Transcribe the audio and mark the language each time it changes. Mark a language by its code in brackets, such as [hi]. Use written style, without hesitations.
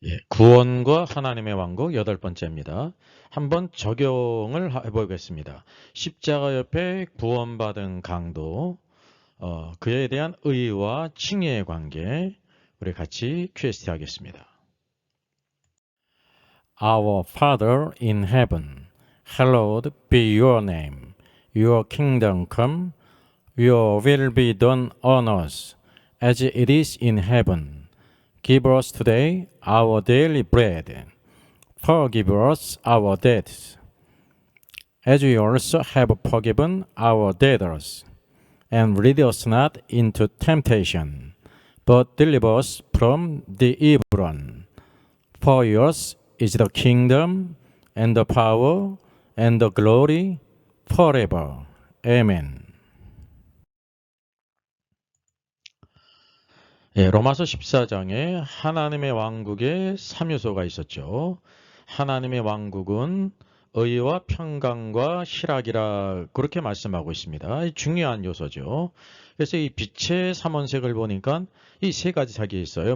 [ko] 구원과 하나님의 왕국 8번째입니다. 한번 적용을 해보겠습니다. 십자가 옆에 구원받은 강도, 그에 대한 의와 칭의의 관계, 우리 같이 퀘스트 하겠습니다. [en] Our Father in heaven, hallowed be your name. Your kingdom come, your will be done on earth as it is in heaven. Give us today our daily bread. Forgive us our debts, as we also have forgiven our debtors. And lead us not into temptation, but deliver us from the evil one. For yours is the kingdom, and the power, and the glory, forever. Amen. [ko] 로마서 14장에 하나님의 왕국의 3요소가 있었죠. 하나님의 왕국은 의와 평강과 희락이라 그렇게 말씀하고 있습니다. 중요한 요소죠. 그래서 이 빛의 삼원색을 보니까 이 세 가지 색이 있어요.